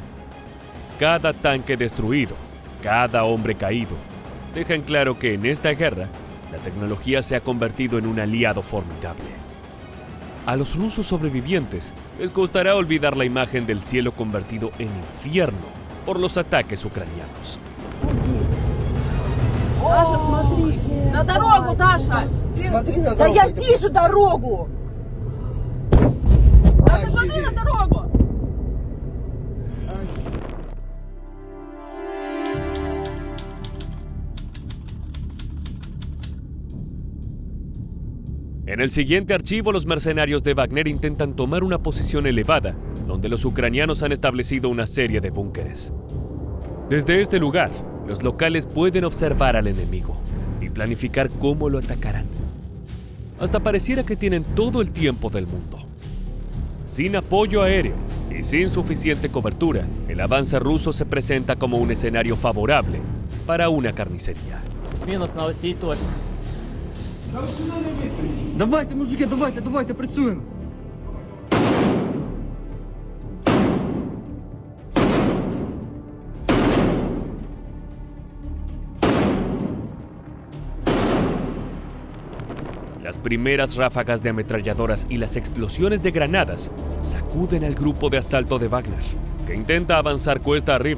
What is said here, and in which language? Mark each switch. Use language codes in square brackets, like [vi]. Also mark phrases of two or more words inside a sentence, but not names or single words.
[es] Cada tanque destruido, cada hombre caído, dejan claro que en esta guerra, la tecnología se ha convertido en un aliado formidable. A los rusos sobrevivientes les costará olvidar la imagen del cielo convertido en infierno por los ataques ucranianos. [ru] Даша, смотри, на дорогу, Даша! Смотри на Да дорогу. я вижу дорогу! Даша, смотри на дорогу! [es] En el siguiente archivo, los mercenarios de Wagner intentan tomar una posición elevada, donde los ucranianos han establecido una serie de búnkeres. Desde este lugar, los locales pueden observar al enemigo y planificar cómo lo atacarán. Hasta pareciera que tienen todo el tiempo del mundo. Sin apoyo aéreo y sin suficiente cobertura, el avance ruso se presenta como un escenario favorable para una carnicería. [uk] Мінус на оцій точці. Давайте, мужики, давайте, працюємо. [es] Las primeras ráfagas de ametralladoras y las explosiones de granadas sacuden al grupo de asalto de Wagner, que intenta avanzar cuesta arriba.